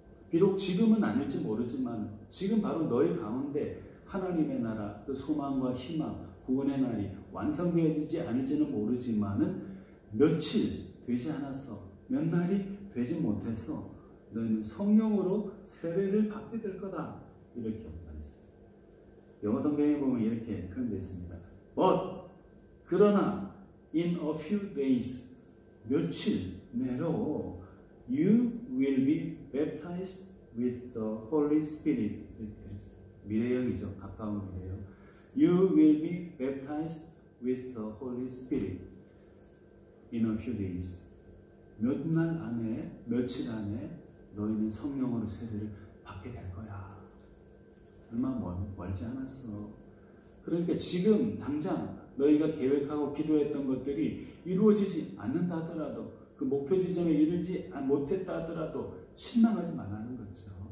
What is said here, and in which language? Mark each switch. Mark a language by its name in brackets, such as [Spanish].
[Korean] 비록 지금은 아닐지 모르지만 지금 바로 너희 가운데 하나님의 나라, 그 소망과 희망, 구원의 날이 완성되어지지 않을지는 모르지만은 며칠 되지 않아서, 몇 날이 되지 못해서 너희는 성령으로 세례를 받게 될 거다, 이렇게 말했어요. 영어 성경에 보면 이렇게 표현되어 있습니다. [English] But, [Korean] 그러나 [English] in a few days, [Korean] 며칠 내로 [English] you will be baptized with the Holy Spirit. [Korean] 미래형이죠. 가까운 미래형. [English] You will be baptized with the Holy Spirit in a few days. [Korean] 몇 날 안에, 며칠 안에 너희는 성령으로 세례를 받게 될 거야. 얼마 멀지 않았어. 그러니까 지금 당장 너희가 계획하고 기도했던 것들이 이루어지지 않는다 하더라도, 그 목표 지점에 이르지 못했다 하더라도 실망하지 말라는 거죠.